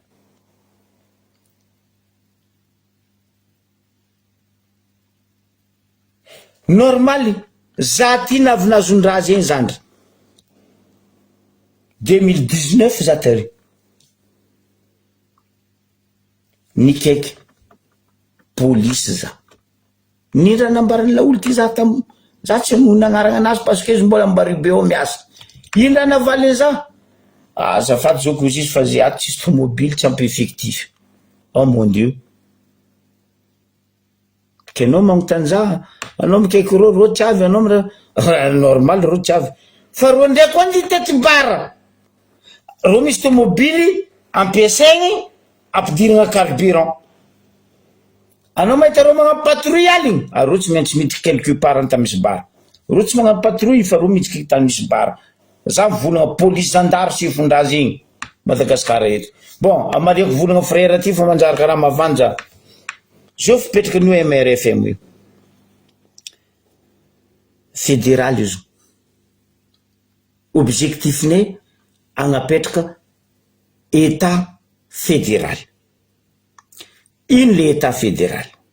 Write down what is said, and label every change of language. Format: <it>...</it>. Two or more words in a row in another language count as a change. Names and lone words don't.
<mg>normaly za ty navinazon-draha zegny zandry 2019 za tary nikaiky police za nindra nambarany laolo ty za tam za tsy nagnarana anazy</mg> <fr>parce que</fr> <mg>izy mbola mbaribe ao miasa indra navaliny za azafady zao ko izy fa zay ato tsisy tomobily tsy ampy effectif</mg> <fr>oh mon dieu</fr> <mg>ke anao magnontany za anao mikaiky ro tsy avy anao normal ro tsy avy fa ro ndraiky koa ny tety bara ro misy tomobily ampiasaigny ampidirana carburant anao mahita ro magnano patrouille aligny ro tsy maintsy miditra</mg> <fr>quelque part</fr> <mg>anta misy bara ro tsy magnano patrouille fa ro miditra tany misy bara za volagna police gendarme sy fondraha zegny Madagasikara eto bon amariako volagna frère ty fa manjary karaha mavanja zao fipetraky ny MRFM io fédéral izo objectif ne agnapetraka</mg> <fr>état fédéral</fr> <mg>ino</mg> <fr>le état fédéral</fr>